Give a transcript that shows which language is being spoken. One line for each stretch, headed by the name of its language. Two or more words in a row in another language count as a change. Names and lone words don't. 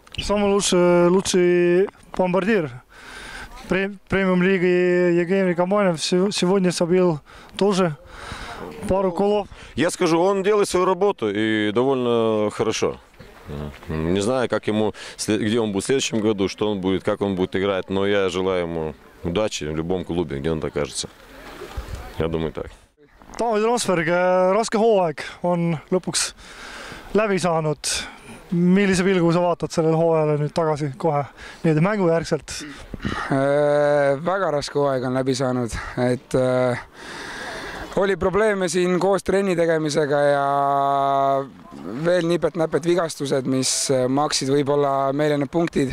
Russian: Самый лучший бомбардир премиум-лиги Евгений Каманев сегодня забил тоже пару голов. Я скажу, он делает свою работу и довольно хорошо. Не знаю, как ему, где он будет в следующем году, что он будет, как он будет играть, но я желаю ему удачи в любом клубе, где он окажется. Я думаю так.
Estonian: Taavi Transberg, raske hooaeg on lõpuks läbi saanud. Millise pilgu sa vaatad sellele hooajale nüüd tagasi kohe nii-öelda mängujärgselt? Väga raske hooaeg on läbi saanud, et oli probleeme siin koos trenni tegemisega ja veel nipet-näpet vigastused, mis maksid võib-olla meile need punktid.